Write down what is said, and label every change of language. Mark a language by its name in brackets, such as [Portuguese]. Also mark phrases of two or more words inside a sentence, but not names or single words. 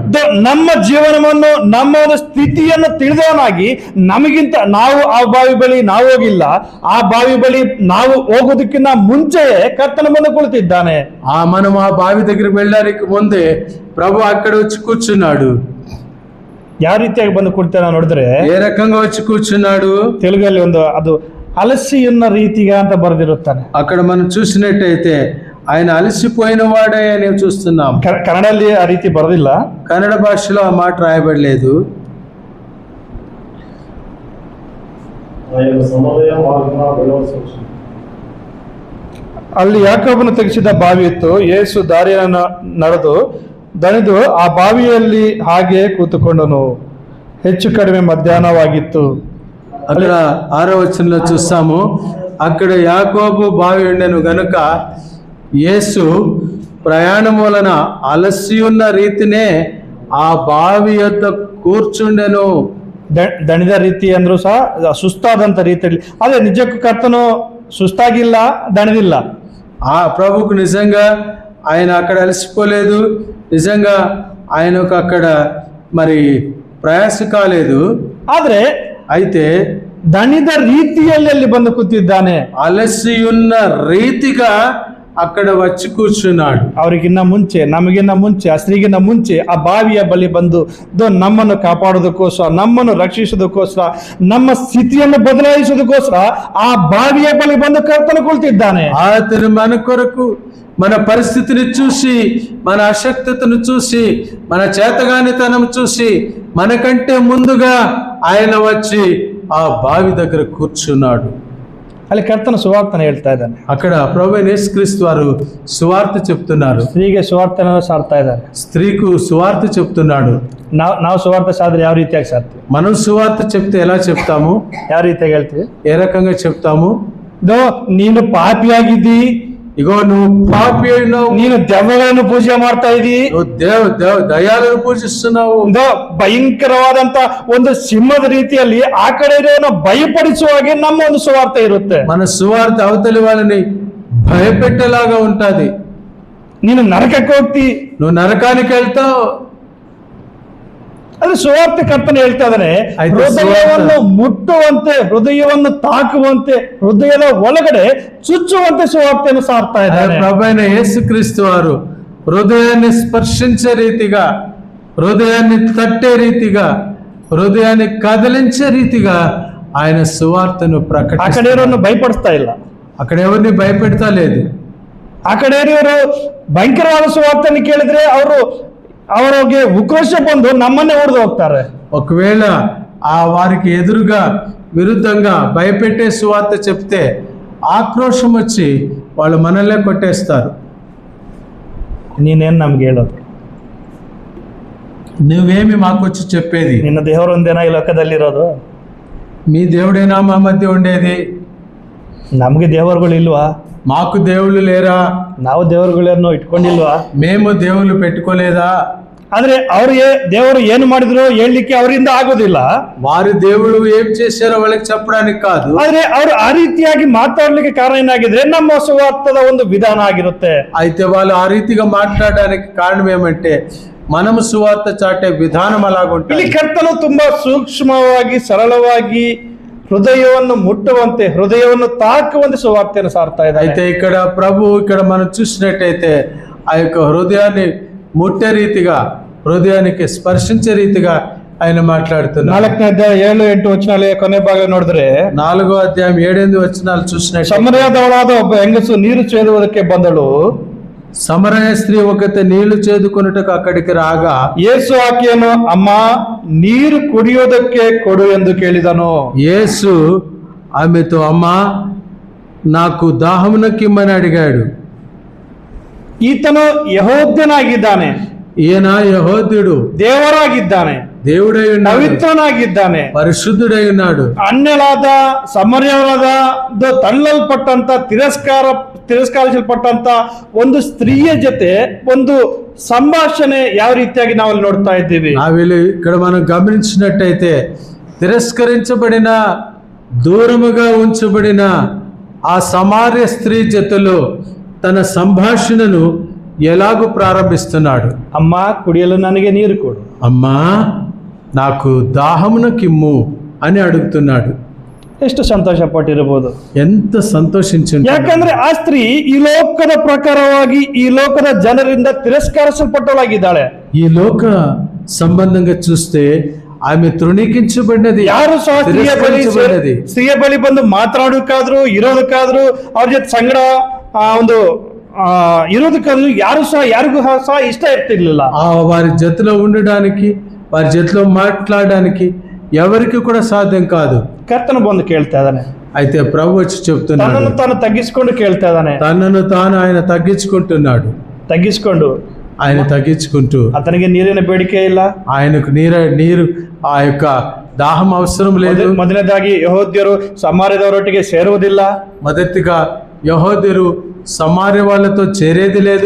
[Kannada] ನಮ್ಮ ಜೀವನವನ್ನು, ನಮ್ಮ ಒಂದು ಸ್ಥಿತಿಯನ್ನು ತಿಳಿದವನಾಗಿ ನಮಗಿಂತ ನಾವು ಆ ಬಾವಿ ಬಳಿ ನಾವು ಹೋಗಿಲ್ಲ, ಆ ಬಾವಿ ಬಳಿ ನಾವು ಹೋಗೋದಕ್ಕಿಂತ ಮುಂಚೆಯೇ ಕರ್ತನ ಮುಂದೆ ಕುಳಿತಿದ್ದಾನೆ. [Telugu] మనం ఆ బావి దగ్గరికి వెళ్ళడానికి ముందే ప్రభు అక్కడ వచ్చి కూర్చున్నాడు. [Kannada] ಯಾವ ರೀತಿಯಾಗಿ ಬಂದು ಕುಳಿತಾನ ನೋಡಿದ್ರೆ, [Telugu] ఏ రకంగా వచ్చి కూర్చున్నాడు? [Kannada] తెలుగుಲ್ಲಿ ಒಂದು ಅದು ಅಲಸಿಯನ್ನ ರೀತಿಗ ಅಂತ ಬರೆದಿರುತ್ತಾನೆ. [Telugu] అక్కడ మనం చూసినట్టయితే ఆయన అలసిపోయిన వాడే అని చూస్తున్నాం. [Kannada] ಕನ್ನಡದಲ್ಲಿ ಆ ರೀತಿ ಬರೆದಿಲ್ಲ. [Telugu] కన్నడ భాషలో ఆ మాట రాయబడలేదు. ఆయన సమయ మార్గన వెళ్ళవలసి [Kannada] ಅಲ್ಲಿ ಯಾಕೋಬನು ತೆಗೆಸಿದ ಬಾವಿ ಇತ್ತು. ಯೇಸು ದಾರಿಯನ್ನು ದಣಿದು ಆ ಬಾವಿಯಲ್ಲಿ ಹಾಗೆ ಕೂತುಕೊಂಡನು. ಹೆಚ್ಚು ಕಡಿಮೆ ಮಧ್ಯಾಹ್ನವಾಗಿತ್ತು. [Telugu] అక్కడ 6వ వచనంలో చూస్తాము, అక్కడ యాకోబు బావి ఉండెను గనుక యేసు ప్రయాణం వలన అలసి ఉన్న రీతినే ఆ బావి యొద్ద కూర్చుండెను. [Kannada] ದಣಿದ ರೀತಿ ಅಂದ್ರೂ ಸಹ ಸುಸ್ತಾದಂತ ರೀತಿಯಲ್ಲಿ. ಅದೇ ನಿಜಕ್ಕೂ ಕರ್ತನು ಸುಸ್ತಾಗಿಲ್ಲ, ದಣಿದಿಲ್ಲ. [Telugu] ఆ ప్రభుకు నిజంగా ఆయన అక్కడ అలసిపోలేదు, నిజంగా ఆయనకు అక్కడ మరి ప్రయాస కాలేదు. [Kannada] ಆದ್ರೆ [Telugu] అయితే [Kannada] ದಣಿದ ರೀತಿಯಲ್ಲಿ ಅಲ್ಲಿ ಬಂದು ಕೂತಿದ್ದಾನೆ. [Telugu] అలసి ఉన్న రీతిగా అక్కడ వచ్చి కూర్చున్నాడు. [Kannada] ಅವರಿಗಿನ್ನ ಮುಂಚೆ, ನಮಗಿನ್ನ ಮುಂಚೆ, ಆ ಸ್ತ್ರೀಗಿನ್ನ ಮುಂಚೆ ಆ ಬಾವಿಯ ಬಳಿ ಬಂದು ನಮ್ಮನ್ನು ಕಾಪಾಡೋದಕ್ಕೋಸ್ಕರ, ನಮ್ಮನ್ನು ರಕ್ಷಿಸೋದಕ್ಕೋಸ್ಕರ, ನಮ್ಮ ಸ್ಥಿತಿಯನ್ನು ಬದಲಾಯಿಸೋದಕ್ಕೋಸ್ಕರ ಆ ಬಾವಿಯ ಬಳಿ ಬಂದು ಕರ್ತನು ಕುಳಿತಿದ್ದಾನೆ. [Telugu] అతను మన కొరకు మన పరిస్థితిని చూసి, మన అశక్తతను చూసి, మన చేతగానితనం చూసి మనకంటే ముందుగా ఆయన వచ్చి ఆ బావి దగ్గర కూర్చున్నాడు. [Kannada] ಅಲ್ಲಿ ಕರ್ತನ ಸುವಾರ್ತನ ಹೇಳ್ತಾ ಇದ್ದಾನೆ. [Telugu] అక్కడ ప్రభువైన యేసుక్రీస్తు వారు సువార్త చెప్తున్నారు. [Kannada] ಸ್ತ್ರೀಗೆ ಸುವಾರ್ತನ ಸಾರ್ತಾ ಇದ್ದಾರೆ. [Telugu] స్త్రీకు సువార్త చెప్తున్నాడు. [Kannada] ನಾವು ಸುವಾರ್ತ ಸಾದ್ರೆ ಯಾವ ರೀತಿಯಾಗಿ ಸಾರ್ತೀವಿ? [Telugu] మనం సువార్త చెప్తే ఎలా చెప్తాము? [Kannada] ಯಾವ ರೀತಿಯಾಗಿ ಹೇಳ್ತೀವಿ? [Telugu] ఏ రకంగా చెప్తాము? [Kannada] ನೀನು ಪಾಪಿಯಾಗಿದ್ದಿ, [Telugu] ఇగో నువ్వు పాపి అయినావు, [Kannada] ನೀನು ದೆವ್ವಗಳನ್ನು ಪೂಜೆ ಮಾಡ್ತಾ ಇದ್ದಿ, [Telugu] నువ్వు దయ్యాలను పూజిస్తున్నావు, [Kannada] ಭಯಂಕರವಾದಂತ ಒಂದು ಸಿಂಹದ ರೀತಿಯಲ್ಲಿ ಆ ಕಡೆ ಇರೋನ ಭಯಪಡಿಸುವ ಹಾಗೆ ನಮ್ಮ ಒಂದು ಸುವಾರ್ತ ಇರುತ್ತೆ. [Telugu] మన సువార్త అవతలి వాళ్ళని భయపెట్టేలాగా ఉంటది. [Kannada] ನೀನು ನರಕಕ್ಕೆ ಹೋಗ್ತಿ, [Telugu] నువ్వు నరకానికి వెళ్తావు. [Kannada] ಅದು ಸುವಾರ್ತೆ ಕರ್ತನ ಹೇಳ್ತಾ ಇದ್ದಾನೆ. ಹೃದಯವನ್ನು ಮುಟ್ಟುವಂತೆ, ಹೃದಯವನ್ನು ತಾಕುವಂತೆ, ಹೃದಯದ ಒಳಗಡೆ ಚುಚ್ಚುವಂತೆ ಸುವಾರ್ತೆಯನ್ನು ಸಾರ್ತಾ ಇದ್ದಾನೆ. [Telugu] ప్రభువైన యేసుక్రీస్తు వారు హృదయాన్ని స్పర్శించే రీతిగా, హృదయాన్ని తట్టే రీతిగా, హృదయాన్ని కదిలించే రీతిగా ఆయన సువార్తను ప్రకటిస్తారు. [Kannada] ಆ ಕಡೆ ಇರೋನು ಭಯಪಡಿಸ್ತಾ ಇಲ್ಲ, [Telugu] అక్కడ ఎవరిని భయపెడతా లేదు. [Kannada] ಆ ಕಡೆ ಇರೋರು ಭಯಂಕರವಾದ ಸುವಾರ್ತೆಯನ್ನು ಕೇಳಿದ್ರೆ ಅವರಿಗೆ ಉಕ್ರೋಶ ಬಂದು ನಮ್ಮನ್ನೇ ಹೊಡೆದು ಹೋಗ್ತಾರೆ. [Telugu] ఒకవేళ ఆ వారికి ఎదురుగా విరుద్ధంగా భయపెట్టే సువార్త చెప్తే ఆక్రోశం వచ్చి వాళ్ళు మనల్నే కొట్టేస్తారు. [Kannada] ನೀನೇನ್ ನಮ್ಗೆ ಹೇಳೋದು? [Telugu] నువ్వేమి మాకొచ్చి చెప్పేది? [Kannada] ನಿನ್ನ ದೇವರೊಂದೇನಾ ಈ ಲೋಕದಲ್ಲಿರೋದು? [Telugu] మీ దేవుడేనా మా మధ్య ఉండేది? [Kannada] ನಮ್ಗೆ ದೇವರುಗಳು ಇಲ್ವಾ? [Telugu] మాకు దేవుళ్ళు లేరా? [Kannada] ನಾವು ದೇವರುಗಳನ್ನು ಇಟ್ಕೊಂಡಿಲ್ವಾ? [Telugu] మేము దేవుళ్ళు పెట్టుకోలేదా? [Kannada] ಆದ್ರೆ ದೇವರು ಏನು ಮಾಡಿದ್ರು ಹೇಳಲಿಕ್ಕೆ ಅವರಿಂದ ಆಗೋದಿಲ್ಲ. [Telugu] వారి దేవుళ్ళు ఏం చేశారో వాళ్ళకి చెప్పడానికి కాదు. [Kannada] ಆದ್ರೆ ಅವರು ಆ ರೀತಿಯಾಗಿ ಮಾತಾಡ್ಲಿಕ್ಕೆ ಕಾರಣ ಏನಾಗಿದ್ರೆ ನಮ್ಮ ಸುವಾರ್ತದ ಒಂದು ವಿಧಾನ ಆಗಿರುತ್ತೆ. [Telugu] అయితే వాళ్ళు ఆ రీతిగా మాట్లాడడానికి కారణం ఏమంటే మనము సువార్త చాటే విధానం అలాగుంటుంది. [Kannada] ಇಲ್ಲಿ ಕರ್ತನು ತುಂಬಾ ಸೂಕ್ಷ್ಮವಾಗಿ, ಸರಳವಾಗಿ, ಹೃದಯವನ್ನು ಮುಟ್ಟುವಂತೆ, ಹೃದಯವನ್ನು ತಾಕುವಂತೆ ಸುವಾರ್ತನು ಸಾರ್ತಾ ಇದ್ದಾರೆ. [Telugu] అయితే ఇక్కడ ప్రభు ఇక్కడ మనం చూసినట్టయితే ఆ యొక్క హృదయాన్ని ముట్టే రీతిగా, హృదయానికి స్పర్శించే రీతిగా ఆయన మాట్లాడుతున్నారు. [Kannada] 4ನೇ ಅಧ್ಯಾಯ 7-8 ವಚನಾಲೇ ಕೊನೆ ಭಾಗ ನೋಡಿದ್ರೆ [Telugu] 4వ అధ్యాయం 7-8 వచనాలు చూసినట్టు [Kannada] ಸಮರಯದವಳಾದ ಒಬ್ಬ ಹೆಂಗಸು ನೀರು ಸೇದುವುದಕ್ಕೆ ಬಂದಳು. [Telugu] సమరయ స్త్రీ ఒకతే నీళ్లు చేదుకొనుటకు అక్కడికి రాగా [Kannada] ಯೇಸು ಆಕೆಯನ್ನು ಅಮ್ಮ ನೀರು ಕುಡಿಯೋದಕ್ಕೆ ಕೊಡು ಎಂದು ಕೇಳಿದನು. [Telugu] యేసు ఆమెతో అమ్మా నాకు దాహమునకిమ్మని అడిగాడు. [Kannada] ಈತನು ಯೆಹೂದ್ಯನಾಗಿದ್ದಾನೆ, [Telugu] ఈయన యెహూద్యుడు, [Kannada] ದೇವರಾಗಿದ್ದಾನೆ, [Telugu] దేవుడై ఉన్నాడు, [Kannada] ಪವಿತ್ರನಾಗಿದ್ದಾನೆ. [Telugu] పరిశుద్ధుడై ఉన్నాడు. [Kannada] ಅನ್ಯಲಾದ ಸಮರ್ಯವಾದ ತಳ್ಳಲ್ಪಟ್ಟಂತ ತಿರಸ್ಕರಿಸಲ್ಪಟ್ಟಂತ ಒಂದು ಸ್ತ್ರೀಯ ಜೊತೆ ಒಂದು ಸಂಭಾಷಣೆ ಯಾವ ರೀತಿಯಾಗಿ ನಾವು ಅಲ್ಲಿ ನೋಡ್ತಾ ಇದ್ದೀವಿ. [Telugu] ఇక్కడ మనం గమనించినట్టయితే తిరస్కరించబడిన దూరముగా ఉంచబడిన ఆ సమార్య స్త్రీ జతలో తన సంభాషణను ఎలాగూ ప్రారంభిస్తున్నాడు. [Kannada] ಅಮ್ಮ ಕುಡಿಯಲು ನನಗೆ ನೀರು ಕೊಡು, [Telugu] అమ్మా నాకు దాహమునకిమ్ము అని అడుగుతున్నాడు. [Kannada] ಎಷ್ಟು ಸಂತೋಷ ಪಟ್ಟಿರಬಹುದು, [Telugu] ఎంత సంతోషించి [Kannada] ಯಾಕಂದ್ರೆ ಆ ಸ್ತ್ರೀ ಈ ಲೋಕದ ಪ್ರಕಾರವಾಗಿ ಈ ಲೋಕದ ಜನರಿಂದ ತಿರಸ್ಕರಿಸಲ್ಪಟ್ಟವಳಾಗಿದ್ದಾಳೆ. [Telugu] ఈ లోక సంబంధంగా చూస్తే ఆమె తృణీకించబడినది, [Kannada] ಯಾರು ಸಹ [Telugu] తిరస్కరించబడినది. [Kannada] ಸ್ತ್ರೀಯ ಬಳಿ ಬಂದು ಮಾತನಾಡೋಕಾದ್ರು ಇರೋದಕ್ಕಾದ್ರು ಅವ್ರ ಜೊತೆ ಸಂಗಡ ಒಂದು ಇರೋದಕ್ಕಾದ್ರು ಯಾರಿಗೂ ಸಹ ಇಷ್ಟ ಇರ್ತಿರ್ಲಿಲ್ಲ. [Telugu] వారి జతలో ఉండడానికి, వారి జతలో మాట్లాడడానికి ఎవరికి కూడా సాధ్యం కాదు. [Kannada] ಕರ್ತನು ಬಂದು ಕೇಳ್ತಾ ಇದ್ದಾನೆ, [Telugu] అయితే ప్రభు వచ్చి చెప్తున్నాడు, [Kannada] ತನ್ನನ್ನು ತಾನು ತಗ್ಗಿಸಿಕೊಂಡು ಕೇಳ್ತಾ ಇದ್ದಾನೆ. [Telugu] తనను తాను ఆయన తగ్గించుకుంటున్నాడు. [Kannada] ತಗ್ಗಿಸಿಕೊಂಡು [Telugu] ఆయన తగ్గించుకుంటూ [Kannada] ಆತನಿಗೆ ನೀರಿನ ಬೇಡಿಕೆ ಇಲ್ಲ, [Telugu] ఆయనకు నీరు ఆ యొక్క దాహం అవసరం లేదు. [Kannada] ಮೊದಲನೇದಾಗಿ ಯೆಹೂದ್ಯರು ಸಮಾರ್ಯದವರೊಟ್ಟಿಗೆ ಸೇರುವುದಿಲ್ಲ. [Telugu] మొదటిగా యెహూద్యులు సమార్య వాళ్ళతో చేరేది లేదు.